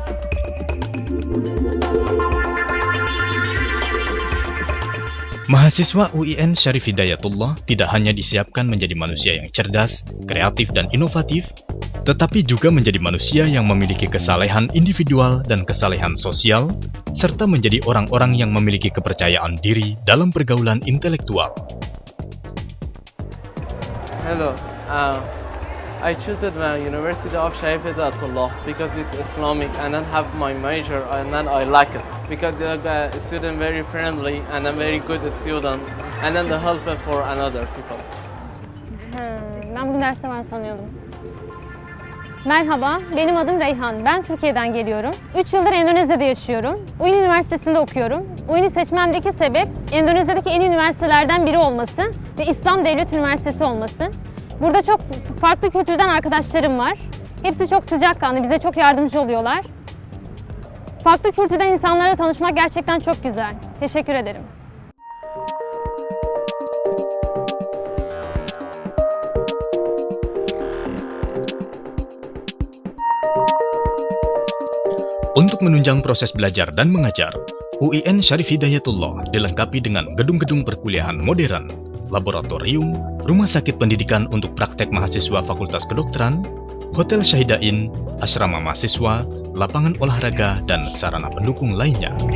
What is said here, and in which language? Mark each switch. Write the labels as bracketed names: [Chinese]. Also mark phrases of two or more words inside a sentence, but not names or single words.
[Indonesian] Mahasiswa UIN Syarif Hidayatullah tidak hanya disiapkan menjadi manusia yang cerdas, kreatif, dan inovatif, tetapi juga menjadi manusia yang memiliki kesalehan individual dan kesalehan sosial, serta menjadi orang-orang yang memiliki kepercayaan diri dalam pergaulan intelektual. [English] Hello, I chose the University of Syarif Hidayatullah because it's Islamic and then have my major and then I like it because the student very friendly and I'm very good student and then the help for another people. [Turkish] Ben bugün derste var sanıyordum. Merhaba, benim adım Reyhan. Ben Türkiye'den geliyorum. 3 yıldır Endonezya'da yaşıyorum. UIN Üniversitesi'nde okuyorum. UIN'i seçmemdeki sebep Endonezya'daki en iyi üniversitelerden biri olması ve İslam Devlet Üniversitesi olması. Burada çok farklı kültürden arkadaşlarım var. Hepsi çok sıcakkanlı, bize çok yardımcı oluyorlar. Farklı kültürden insanlara tanışmak gerçekten çok güzel. Teşekkür ederim. [Indonesian] Untuk menunjang proses belajar dan mengajar, UIN Syarif Hidayatullah dilengkapi dengan gedung-gedung perkuliahan modern, laboratorium, rumah sakit pendidikan untuk praktek mahasiswa Fakultas Kedokteran, hotel Syahidain, asrama mahasiswa, lapangan olahraga, dan sarana pendukung lainnya.